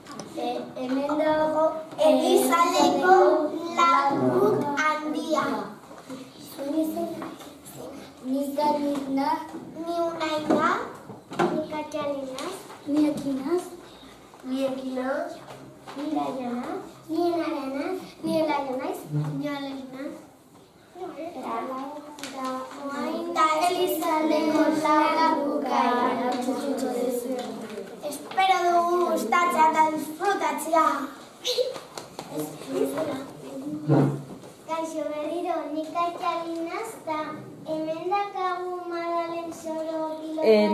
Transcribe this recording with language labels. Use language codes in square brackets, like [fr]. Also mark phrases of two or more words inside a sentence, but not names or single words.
[eu] Hemen dago Elizaleko labur handia. Nik Anitna, Ni Unaina, ni Katalina, ni Akinaz, ni Ekina, ni Dayana, ni Enarana, ni Elaionaiz, ni Alena. Eta Elizaleko labukaia. Espero dugu gustatzea eta disfrutatzea. Kaixo berriro, nik Kaitalinaz eta hemen dakagu Madalen Soro pilotalekoa.